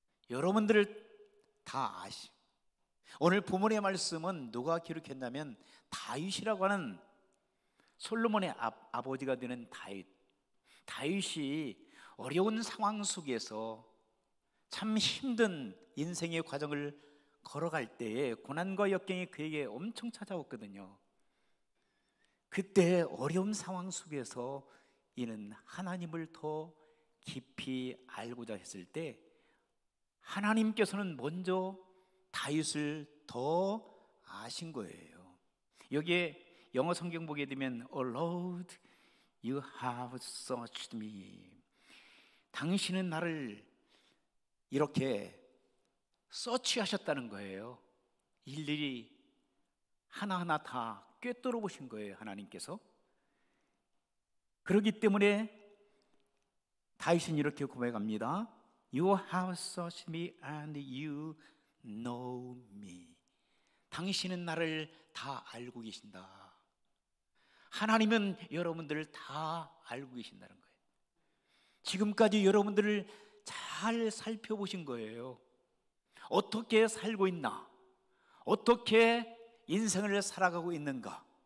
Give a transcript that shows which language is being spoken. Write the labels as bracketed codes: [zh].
[ko] 여러분들을 다 아시. 오늘 본문의 말씀은 누가 기록했냐면 다윗이라고 하는 솔로몬의 아버지가 되는 다윗이 어려운 상황 속에서 참 힘든 인생의 과정을 걸어갈 때에 고난과 역경이 그에게 엄청 찾아왔거든요. 그때 어려운 상황 속에서 이는 하나님을 더 깊이 알고자 했을 때 하나님께서는 먼저 다윗을 더 아신 거예요. 여기에 영어 성경 보게 되면 [en] Oh Lord, you have searched me. [ko] 당신은 나를 이렇게 서치하셨다는 거예요. 일일이 하나하나 다 꿰뚫어 보신 거예요, 하나님께서. 그렇기 때문에 다윗은 이렇게 고백합니다. [en] You have searched me and you know me. [ko] 당신은 나를 다 알고 계신다. 하나님은 여러분들을 다 알고 계신다는 거예요. 지금까지 여러분들을 잘 살펴보신 거예요. 어떻게 살고 있나? 어떻게 인생을 살아가고 있는가?